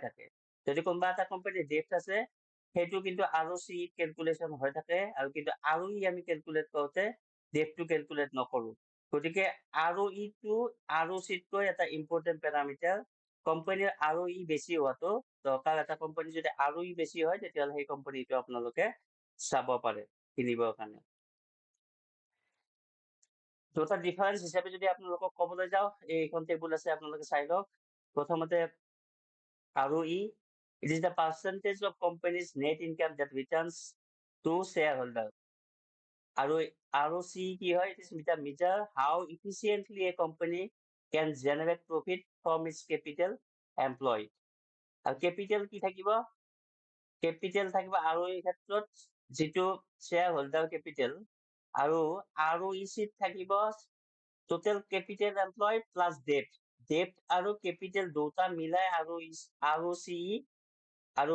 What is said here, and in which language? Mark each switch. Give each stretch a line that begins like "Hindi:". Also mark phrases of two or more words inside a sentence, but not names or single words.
Assamese: থাকে যদি কোনোবা এটা কোম্পানীৰ ডেট আছে সেইটো কিন্তু ROCE কেলকুলেশ্যন হৈ থাকে আৰু কিন্তু ROE আমি কেলকুলেট কৰোঁতে ডেটটো কেলকুলেট নকৰো গতিকে ROE টো ROCতকৈ এটা
English: important parameter
Assamese: কোম্পানীৰ ROE বেছি হোৱাটো দৰকাৰ এটা কোম্পানী যদি ROE বেছি হয় তেতিয়াহ'লে সেই কোম্পানীটো আপোনালোকে চাব পাৰে কিনিবৰ কাৰণে দুটা ডিফাৰেন্স হিচাপে যদি আপোনালোকক ক'বলৈ যাওঁ এইখন টেবুল আছে আপোনালোকে চাই লওক প্ৰথমতে ROE
English: it is the percentage of company's net income that returns to shareholder
Assamese: আৰু ROCE কি হয়
English: it is the measure how efficiently a company can generate profit from its capital employed
Assamese: আৰু কেপিটেল কি থাকিব কেপিটেল থাকিব ROE ক্ষেত্ৰত যিটো
English: shareholder capital
Assamese: আৰু ROECত থাকিব
English: total capital employed plus debt
Assamese: আৰু কেপিটেল দুটা মিলাই ROCE আৰু